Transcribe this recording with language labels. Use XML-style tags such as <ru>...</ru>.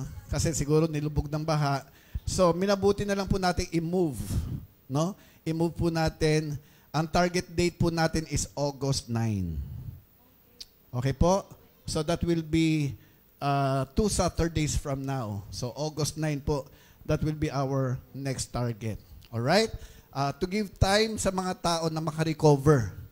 <tl>Kasi siguro nilubog ng baha. So, minabuti na lang po natin i-move, no? I-move po natin. Ang target date po natin is August 9. Okay po?</tl> <en>So, that will be 2 Saturdays from now. So, August 9 po, that will be our next target. Alright? To give time</en> <tl>sa mga tao na</tl> <en>makarecover.</en>